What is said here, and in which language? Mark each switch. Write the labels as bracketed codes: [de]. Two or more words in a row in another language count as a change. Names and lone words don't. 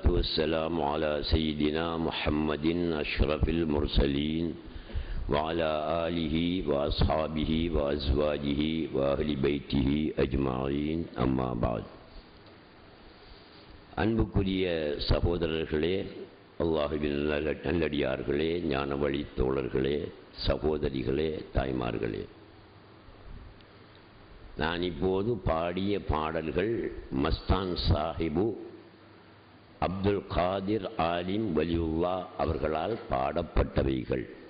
[ar] والسلام على سيدنا محمد أشرف المرسلين وعلى آله وأصحابه وأزواجه وأهل بيته أجمعين أما بعد [ta] அன்புக்குரிய சகோதரர்களே, அல்லாஹ்வின் நல்லடியார்களே, ஞான வழி தோழர்களே, சகோதரிகளே, தாய்மார்களே, நான் இப்போது பாடிய பாடல்கள் மஸ்தான் சாஹிபு அப்துல் காதிர் ஆலிம் வலியுல்லா அவர்களால் பாடப்பட்டவைகள்.